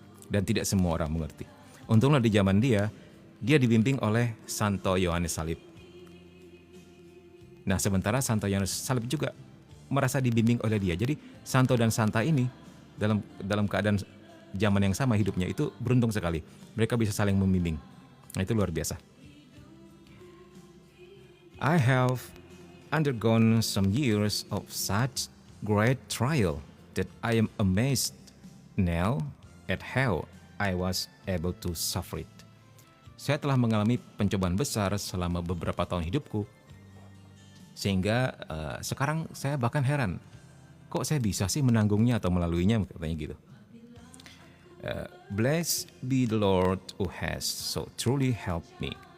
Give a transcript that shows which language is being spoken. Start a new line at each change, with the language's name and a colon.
Indonesian: Dan tidak semua orang mengerti. Untunglah di zaman dia dibimbing oleh Santo Yohanes Salib. Nah, sementara Santo Yohanes Salib juga merasa dibimbing oleh dia. Jadi Santo dan Santa ini dalam keadaan zaman yang sama hidupnya itu beruntung sekali. Mereka bisa saling membimbing. Nah, itu luar biasa.
English: I have undergone some years of such great trial that I am amazed now at how I was able to suffer it.
Indonesian: Saya telah mengalami pencobaan besar selama beberapa tahun hidupku, sehingga sekarang saya bahkan heran, kok saya bisa sih menanggungnya atau melaluinya, katanya gitu.
English: Blessed be the Lord who has so truly helped me.